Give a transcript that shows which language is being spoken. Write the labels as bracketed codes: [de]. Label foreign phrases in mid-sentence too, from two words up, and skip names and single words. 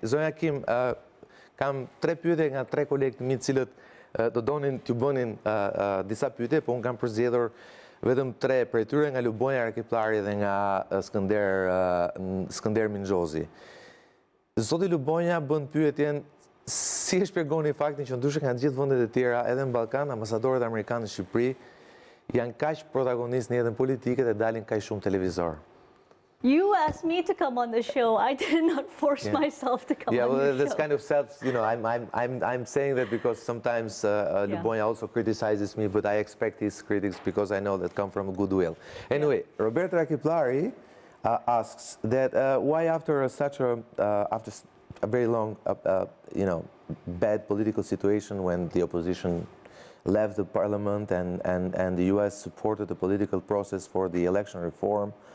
[sq] Zonja Kim, kam 3 pyetje nga 3 kolegë të mi, cilët do donin t'ju bënin disa pyetje, po unë kam përzgjedhur vetëm 3 prej tyre, nga Lubonja Rakipllari dhe nga Skënder Minxhozi. Zoti Lubonja bën pyetjen: si e shpjegoni faktin që ndryshe nga gjithë vendet e tjera, edhe në Ballkan, ambasadorët amerikanë në Shqipëri janë kaq protagonistë në jetën politike dhe dalin kaq shumë televizor? [en] You asked me to come on the show. I did not force myself to come on the show. Yeah, well, that's kind of self, you know, I'm saying that because sometimes Lubonja also criticizes me, but I expect his critics because I know that come from goodwill. Anyway, Roberto Rakipllari asks that why after after a very long, you know, bad political situation when the opposition left the parliament and the US supported the political process for the election reform,